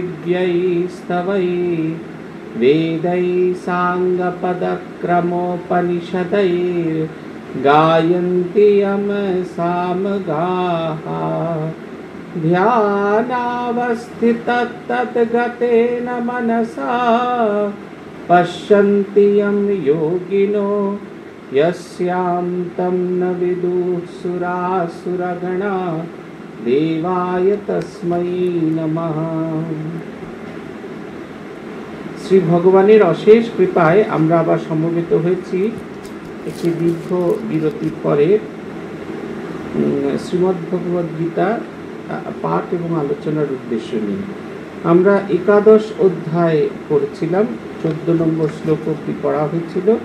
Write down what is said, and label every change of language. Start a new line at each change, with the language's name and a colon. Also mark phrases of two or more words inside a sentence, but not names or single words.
Sanskrit: दिव्यैस्तवैः वेदैः साङ्गपदक्रमोपनिषदैर्गायन्ति यं सामगाः ध्यानावस्थितस्तद्गतेन मनसा पश्यन्ति यं योगिनो यस्यां तं न विदुः सुरासुरगणा देवाय तस्मै नमः।
Bangla: শ্রী ভগবানের অশেষ কৃপায় আমরা আবার সমবেত হয়েছি একটি দীর্ঘ বিরতির পরে শ্রীমদ্ ভগবদ গীতা পাঠ এবং আলোচনার উদ্দেশ্য নিয়ে। আমরা একাদশ অধ্যায় পড়ছিলাম, 14 নম্বর শ্লোক অবধি পড়া হয়েছিল।